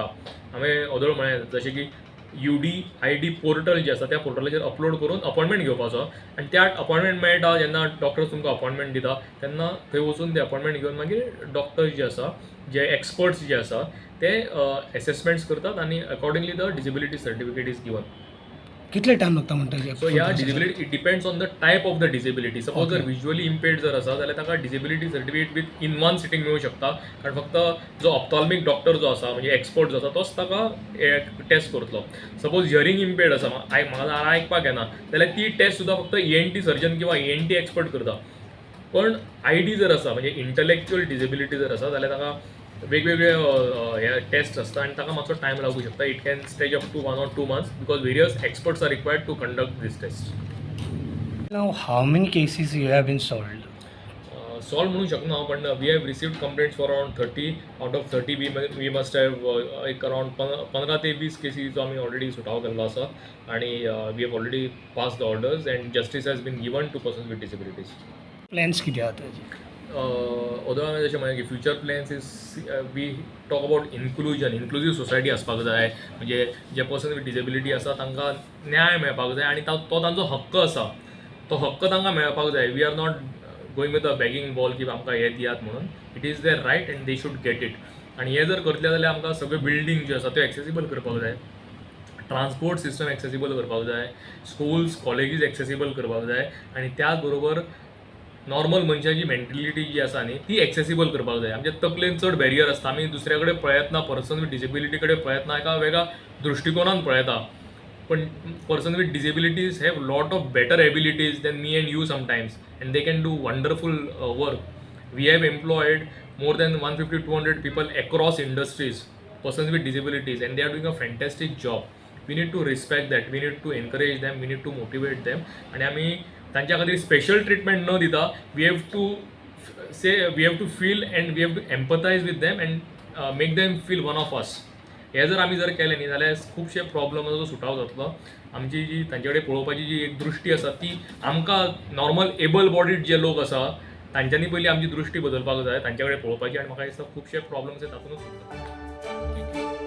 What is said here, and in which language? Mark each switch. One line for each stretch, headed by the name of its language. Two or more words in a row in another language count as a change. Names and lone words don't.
Konkani: हांवें ओदळ म्हळें जशें की UDID पोर्टल जे आसा त्या पोर्टलाचेर अपलोड करून अपॉयंटमेंट घेवपाचो आनी त्या अपॉयंटमेंट मेळटा जेन्ना डॉक्टर्स तुमकां अपॉयंटमेंट दिता तेन्ना थंय वचून ते अपॉयंटमेंट घेवन मागीर डॉक्टर्स जे आसा जे एक्सपर्ट्स जे आसा ते असेसमेंट्स करतात आनी
English: accordingly the disability certificate is given.
Konkani: कितले टायम लागता म्हणटा?
English: So ह्या disability it depends on the type of the disability.
Konkani: सपोज जर
English: visually impaired
Konkani: जर आसा जाल्यार ताका
English: disability certificate within one sitting
Konkani: मेळूं शकता कारण फक्त जो
English: ophthalmic doctor
Konkani: जो आसा म्हणजे एक्सपर्ट जो आसा तोच ताका टेस्ट करतलो. सपोज
English: hearing impaired
Konkani: आसा म्हाका आयकपाक येना जाल्यार ती टेस्ट सुद्दां फक्त
English: ENT surgeon
Konkani: किंवा
English: ENT expert
Konkani: करता. पण ID जर आसा म्हणजे
English: intellectual disability
Konkani: जर आसा जाल्यार ताका वेगवेगळे हे टेस्ट आसता आनी ताका मातसो टायम लागूं शकता.
English: It can stage up to 1 or 2 months because various experts are required to conduct these test. Now how many cases you have been solved? सॉल्व
Konkani: म्हणू शकना पण
English: we have received complaints for around 30. out of 30 we must have एक around 15 ते 20 cases
Konkani: आमी ऑलरेडी सुटाव केल्लो आसा आनी
English: we have already pass the orders and justice has been given to person with disabilities.
Konkani: प्लॅन्स कितें आहा ताजे? ओदो हांवें जशें म्हळें की
English: future plans is we talk about inclusive society
Konkani: आसपाक जाय म्हणजे जे
English: person with disability
Konkani: आसा तांकां न्याय मेळपाक जाय आनी तो तांचो हक्क आसा तो हक्क तांकां मेळपाक जाय.
English: We are not going with a begging bowl
Konkani: की आमकां हें दियात म्हणून.
English: It is their right and they should get it.
Konkani: आनी हें जर करतलें जाल्यार आमकां सगळे बिल्डींग ज्यो आसा त्यो एक्सेसिबल करपाक जाय,
English: transport system
Konkani: एक्सेसिबल करपाक जाय,
English: schools colleges
Konkani: एक्सेसिबल करपाक जाय आनी त्याच बरोबर नॉर्मल मनशाची मेंटेलिटी जी आसा न्ही ती एक्सेसिबल करपाक जाय. आमच्या तकलेन चड बॅरियर आसता. आमी दुसऱ्या कडेन पळयतना
English: person with disability
Konkani: कडेन पळयतना एका वेगळ्या दृश्टिकोनान पळयता पण
English: persons with disabilities have lot of better abilities than me and you sometimes and they can do wonderful work. we have employed more than 150-200 people across industries, persons with disabilities, and they are doing a fantastic job. We need to respect that, we need to encourage them, we need to motivate them. And
Konkani: आमी तांच्या खातीर
English: special treatment
Konkani: न दिता
English: we have to feel and we have to empathize with them and make them feel one of us.
Konkani: हे जर आमी जर केलें न्ही जाल्यार खुबशे प्रॉब्लमाचो सुटाव जातलो. आमची जी तांचे कडेन पळोवपाची जी एक दृश्टी आसा ती आमकां
English: normal able bodied
Konkani: जे लोक आसा तांच्यांनी पयलीं आमची दृश्टी बदलपाक जाय, तांचे कडेन पळोवपाची. आनी म्हाका दिसता खुबशे प्रॉब्लम्स हे तातूंतच सुटतात.